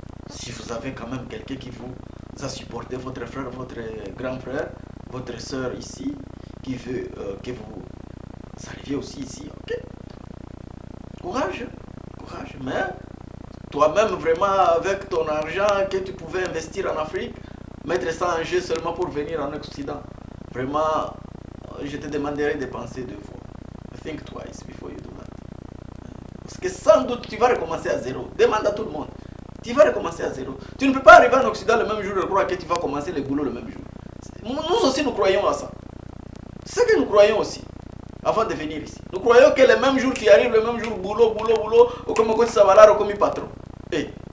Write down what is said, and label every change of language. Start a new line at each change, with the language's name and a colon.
French: Si vous avez quand même quelqu'un qui vous a supporté, votre frère, votre grand frère, votre soeur ici, qui veut que vous arriviez aussi ici, ok. Courage, mais toi-même vraiment avec ton argent que tu pouvais investir en Afrique, mettre ça en jeu seulement pour venir en Occident, vraiment, je te demanderai de penser deux fois.
English: Think twice before you do that.
French: Parce que sans doute tu vas recommencer à zéro. Demande à tout le monde. Tu vas recommencer à zéro. Tu ne peux pas arriver en Occident le même jour et croire que tu vas commencer le boulot le même jour. Nous aussi nous croyons à ça. C'est ce que nous croyons aussi. Avant de venir ici. Nous croyons que le même jour tu arrives, le même jour boulot, ou comme ça va là, comme patron. Hey.